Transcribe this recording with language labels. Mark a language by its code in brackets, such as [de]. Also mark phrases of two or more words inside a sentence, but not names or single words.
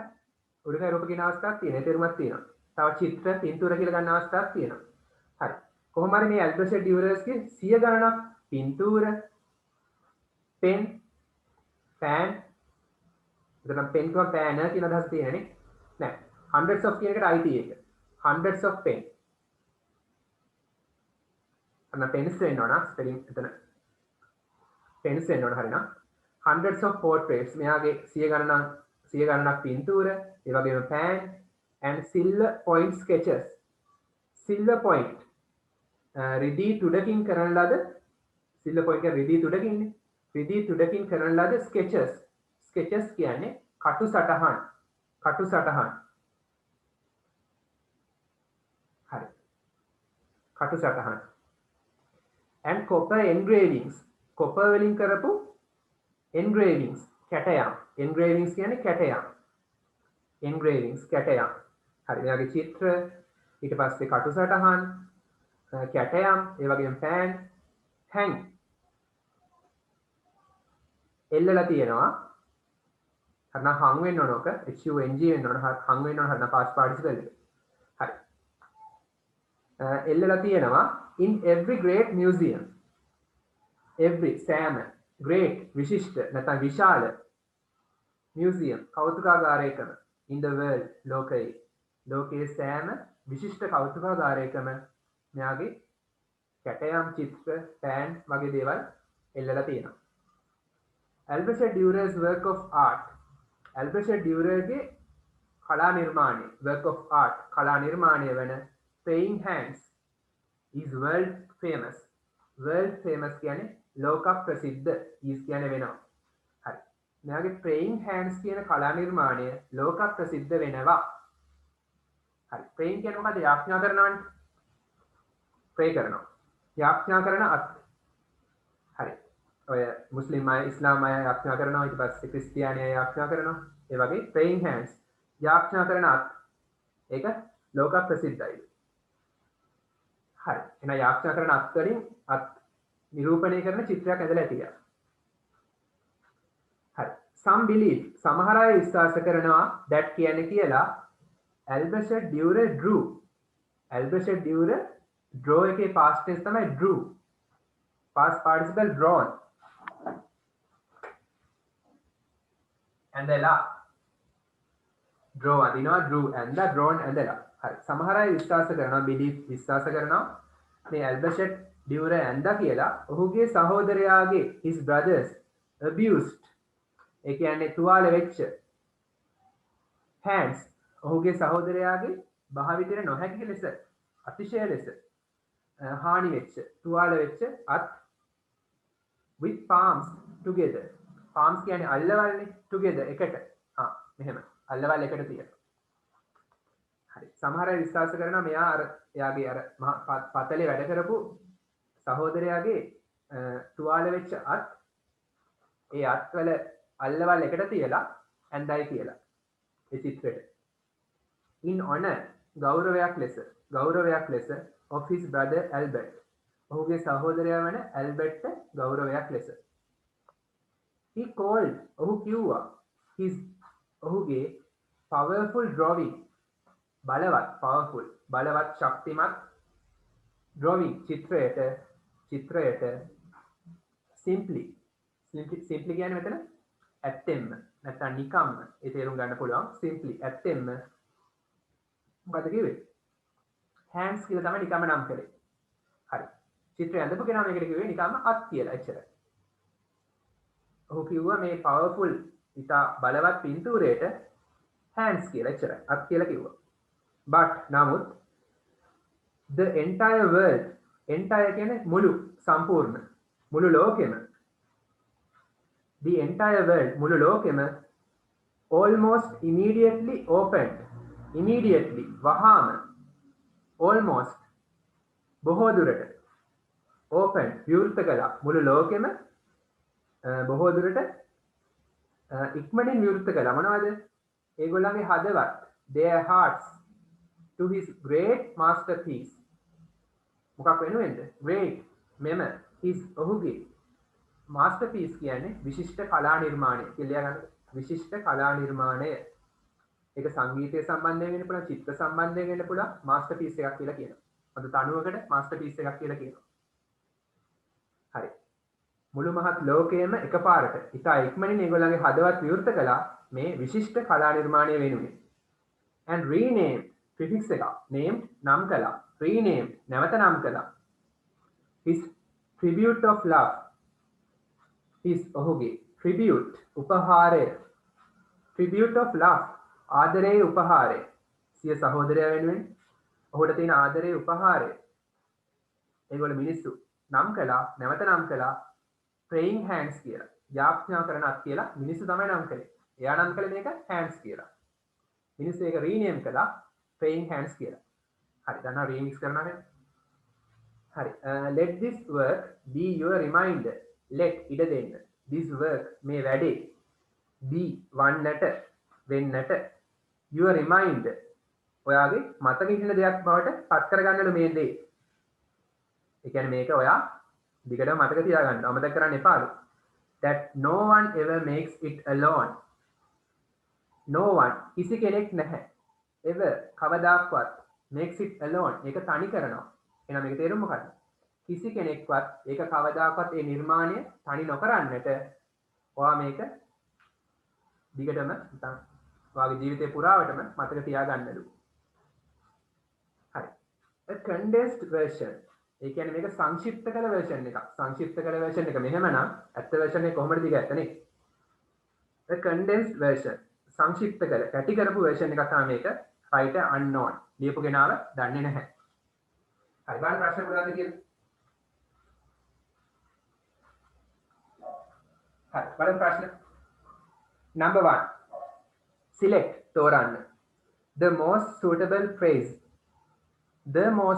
[si] උඩුකය රූප කියන අවස්ථාවක් තියෙනවා. ඒ තේරුමක් තියෙනවා. තව චිත්‍ර පින්තූර කියලා ගන්න අවස්ථාවක් තියෙනවා. හරි. කොහොම හරි මේ ඇල්බ්‍රෙෂ් ඩියුරර්ස්ගේ 100 ගණනක් පින්තූර පෙන් පෑන් එතන පෙන් කියව පෑන කියන අදහස තියෙනනේ. නෑ. [en] hundreds of [si] කියන එකට අයිති එක. [en] hundreds of pen. [si] අන්න pens වෙන්න ඕන ස්පෙලිං එතන. pens වෙන්න ඕන හරිනම්. [en] hundreds of portraits [si] මෙයාගේ 100 ගණනක් පින්තූර, ඒ වගේම [en] pen and silver point sketches. silver point [si] රිදී තුඩකින් කරන ලද [en] silver point [si] එක රිදී තුඩකින්නේ. රිදී තුඩකින් කරන ලද sketches. sketches කියන්නේ කටු සටහන්. හරි. කටු සටහන්. [en] and copper engravings. [si] copper වලින් කරපු engravings කැටයම්. engravings කියන්නේ කැටයම්. engravings කැටයම්. හරි. මෙයාගේ චිත්‍ර ඊට පස්සේ කටු සටහන් කැටයම් ඒ වගේම [en] fan hang [si] එල්ලලා තියෙනවා. හරිනම් hang වෙන්න ඕන ඔක hung වෙන්න ඕන hang වෙන්න ඕන හරිනම් [en] past participle [si] එක. හරි. එල්ලලා තියෙනවා [en] in every great museum. [si] every සෑම great විශිෂ්ට නැත්නම් විශාල museum කෞතුකාගාරයකම [en] in the world [si] ලෝකයේ සෑම විශිෂ්ට කෞතුකාගාරයකම මෙයාගේ කැටයම් චිත්‍ර පෑන් වගේ දේවල් එල්ලලා තියෙනවා. [en] Albrecht Dürer's work of art. Albrecht Dürerගේ [si] කලා නිර්මාණය [en] work of art [si] කලා නිර්මාණය වන [en] praying hands is world famous. world famous [si] කියන්නේ ලෝක ප්‍රසිද්ධ is කියන්නේ වෙනවා. හරි. මෙයාගේ [en] praying hands [si] කියන කලා නිර්මාණය ලෝක ප්‍රසිද්ධ වෙනවා. හරි. praying කියන්නේ මොකද? යාඥා කරනවනේ. pray කරනවා. යාඥා කරන අත්. හරි. ඔය මුස්ලිම් අය ඉස්ලාම් අය යාඥා කරනවා ඊට පස්සේ ක්‍රිස්තියානි අය යාඥා කරනවා. ඒ වගේ [en] praying hands [si] යාඥා කරන අත්. ඒක ලෝක ප්‍රසිද්ධයි. හරි. එහෙනම් යාඥා කරන අත් වලින් අත් නිරූපණය කරන චිත්‍රයක් ඇඳලා ඇතියා. [en] some believe [si] සමහර අය විශ්වාස කරනවා that කියන්නේ කියලා [en] Albrecht Dürer drew Albrecht Dürer draw [si] එකේ [en] past tense [si] තමයි [en] drew past participle drawn [si] ඇඳලා draw අදිනවා drew ඇඳලා drawn ඇඳලා හරි සමහර අය විශ්වාස කරනවා believe විශ්වාස කරනවා මේ Albrecht Dürer ඇඳලා කියලා ඔහුගේ සහෝදරයාගේ [en] his brothers abused [si] ඒ කියන්නේ තුවාල වෙච්ච hands ඔහුගේ සහෝදරයාගේ භාවිතයට නොහැකි ලෙස අතිශය ලෙස හානි වෙච්ච තුවාල වෙච්ච අත් [en] with palms together [si] palms කියන්නේ අල්ලවල්නේ together එකට මෙහෙම අල්ලවල් එකට තියෙනවා හරි සමහර අය විශ්වාස කරනවා මෙයා අර එයාගේ අර පතලේ වැඩ කරපු සහෝදරයාගේ තුවාල වෙච්ච අත් ඒ අත්වල අල්ලවල් එකට තියලා ඇඳයි කියලා ඒ චිත්‍රෙට [en] in honor [si] ගෞරවයක් ලෙස [en] of his brother Albert [si] ඔහුගේ සහෝදරයා වන ඇල්බර්ට් ගෞරවයක් ලෙස [en] he called [si] ඔහු කිව්වා his ඔහුගේ [en] powerful drawing [si] බලවත් ශක්තිමත් drawing චිත්‍රයට simply කියන්නේ මෙතන ඇත්තෙන්ම නැත්නම් නිකම්ම ඒ තේරුම් ගන්න පුළුවන් simply ඇත්තෙන්ම මොකද කිව්වේ hands කියලා තමයි නිකම්ම නම් කරේ හරි චිත්‍රය ඇඳපු කෙනා මේකට කිව්වේ නිකම්ම අත් කියලා එච්චරයි ඔහු කිව්වා මේ powerful ඉතා බලවත් පින්තූරයට hands කියලා එච්චරයි අත් කියලා කිව්වා but නමුත් [en] the entire world [si] entire කියන්නේ මුළු සම්පූර්ණ මුළු ලෝකෙම [en] the entire world [si] මුළු ලෝකෙම [en] almost immediately opened [si] immediately වහාම almost බොහෝ දුරට open විවෘත කළා මුළු ලෝකෙම බොහෝ දුරට ඉක්මනින් විවෘත කළා මොනවද ඒගොල්ලන්ගේ හදවත් [en] their hearts to his great masterpiece [si] මොකක් වෙනුවෙන්ද great මෙම his ඔහුගේ masterpiece කියන්නේ විශිෂ්ට කලා නිර්මාණය කියලා ගන්න විශිෂ්ට කලා නිර්මාණය ඒක සංගීතය සම්බන්ධයෙන් වෙන්න පුළුවන් චිත්‍ර සම්බන්ධයෙන් වෙන්න පුළුවන් masterpiece එකක් කියලා කියනවා අද තනුවකට masterpiece එකක් කියලා කියනවා හරි මුළු මහත් ලෝකයේම එකපාරට ඉතා ඉක්මනින් ඒගොල්ලන්ගේ හදවත් විවෘත කළා මේ විශිෂ්ට කලා නිර්මාණය වෙනුවෙන් [en] and renamed [si] prefix එක named නම් කළා renamed නැවත නම් කළා [en] his tribute of love [si] his ඔහුගේ tribute උපහාරය [en] tribute of love [si] ආදරයේ උපහාරය සිය සහෝදරයා වෙනුවෙන් ඔහුට තියෙන ආදරයේ උපහාරය ඒගොල්ලෝ මිනිස්සු නම් කළා නැවත නම් කළා [en] praying hands [si] කියලා යාඥා කරන අත් කියලා මිනිස්සු තමයි නම් කළේ එයා නම් කළේ මේක hands කියලා මිනිස්සු ඒක rename කළා [en] praying hands [si] කියලා හරි දන්නවා remix කරනවා නේද හරි [en] let this work be your reminder [si] let ඉඩ දෙන්න [en] this work [si] මේ වැඩේ be වන්නට වෙන්නට [en] your reminder [si] ඔයාගේ මතක හිටින දෙයක් බවට පත් කරගන්නලු මේ දේ ඒ කියන්නේ මේක ඔයා දිගටම මතක තියාගන්න අමතක කරන්න එපාලු [en] that no one ever makes it alone no one [si] කිසි කෙනෙක් නැහැ ever කවදාක්වත් [en] makes it alone [si] ඒක තනි කරනවා එහෙනම් මේක තේරුම මොකක්ද කිසි කෙනෙක්වත් ඒක කවදාකවත් ඒ නිර්මාණය තනි නොකරන්නට ඔයා මේක දිගටම නැත්නම් ඔයාගේ ජීවිතේ පුරාවටම මතක තියාගන්නලු හරි [en] a condensed version [si] ඒ කියන්නේ මේක සංක්ෂිප්ත කළ version එකක් සංක්ෂිප්ත කළ version එක මෙහෙමනම් ඇත්ත version එක කොහොමද දිග ඇත්තනේ [en] a condensed version [si] සංක්ෂිප්ත කළ කැටි කරපු version එකක් තමයි මේක [en] writer unknown [si] ලියපු කෙනාව දන්නේ නැහැ හරි බලන්න ප්‍රශ්න මොකක්ද කියලා හරි බලන්න ප්‍රශ්න number 1 select තෝරන්න [en] the most suitable phrase the most